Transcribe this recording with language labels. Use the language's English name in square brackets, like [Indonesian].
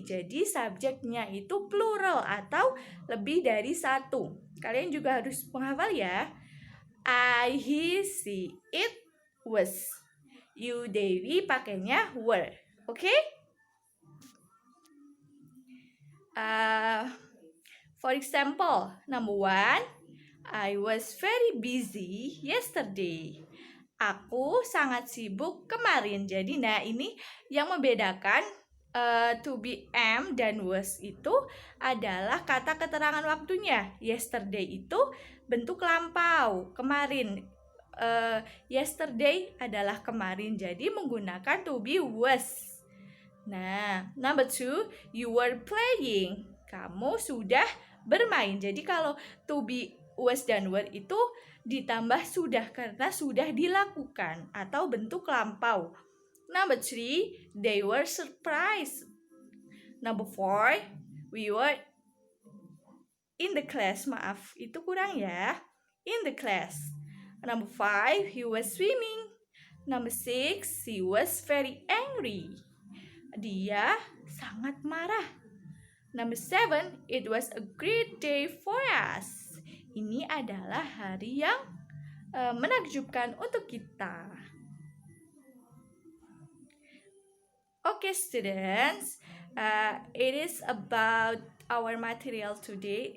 [Indonesian] Jadi subjeknya itu plural atau lebih dari satu. Kalian juga harus menghafal ya. [English] I, he, she, it, was. You, they, we [Indonesian] pakainya [English] were. Oke? For example, number 1, I was very busy yesterday. [Indonesian] Aku sangat sibuk kemarin. Jadi ini yang membedakan to be am dan was itu adalah kata keterangan waktunya. Yesterday itu bentuk lampau, kemarin. Yesterday adalah kemarin, jadi menggunakan to be was. [English] Nah, number 2, you were playing. [Indonesian] Kamu sudah bermain. Jadi kalau to be, was, dan were itu ditambah sudah karena sudah dilakukan atau bentuk lampau. [English] Number 3, they were surprised. Number 4, we were in the class. [Indonesian] Maaf, itu kurang ya. [English] In the class. Number 5, he was swimming. Number 6, he was very angry. [Indonesian] Dia sangat marah. [English] Number 7, it was a great day for us. [Indonesian] Ini adalah hari yang menakjubkan untuk kita. [English] Okay, students, it is about our material today.